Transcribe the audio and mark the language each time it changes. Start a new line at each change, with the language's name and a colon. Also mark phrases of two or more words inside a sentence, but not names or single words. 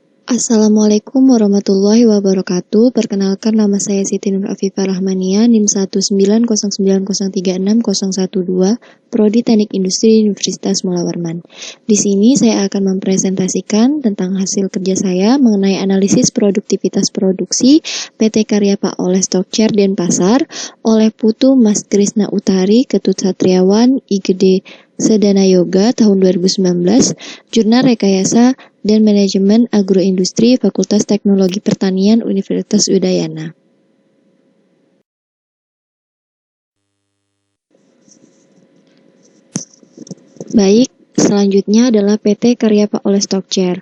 Arabic: السلام عليكم ورحمة الله وبركاته.
Indonesian: Perkenalkan, nama saya Siti Nur Afifah Rahmania, NIM 19090366012, Prodi Teknik Industri Universitas Mula Warman. Di sini saya akan mempresentasikan tentang hasil kerja saya mengenai analisis produktivitas produksi PT Karya Pak Oleh Stockchair Denpasar oleh Putu Mas Krisna Utari, Ketut Satriawan, IGD Sedana Yoga tahun 2019, Jurnal Rekayasa dan Manajemen Agroindustri Fakultas Teknologi Pertanian Universitas Udayana. Baik, selanjutnya adalah PT Karya Pak Oleh Stockchair.